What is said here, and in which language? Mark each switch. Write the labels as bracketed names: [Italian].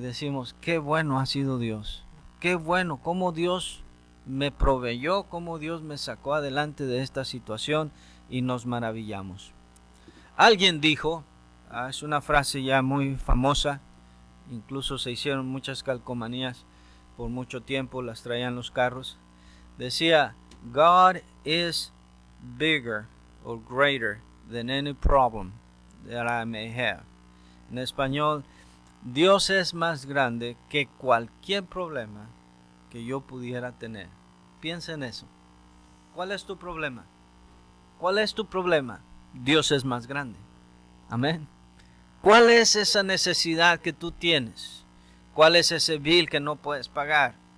[Spanish] Y decimos, qué bueno ha sido Dios, qué bueno, cómo Dios me proveyó, cómo Dios me sacó adelante de esta situación, y nos maravillamos. Alguien dijo, es una frase ya muy famosa, incluso se hicieron muchas calcomanías por mucho tiempo, las traían los carros. [English] Decía, God is bigger or greater than any problem that I may have. [Spanish] En español, Dios es más grande que cualquier problema que yo pudiera tener. Piensa en eso. ¿Cuál es tu problema? ¿Cuál es tu problema? Dios es más grande. Amén. ¿Cuál es esa necesidad que tú tienes? ¿Cuál es ese bill que no puedes pagar?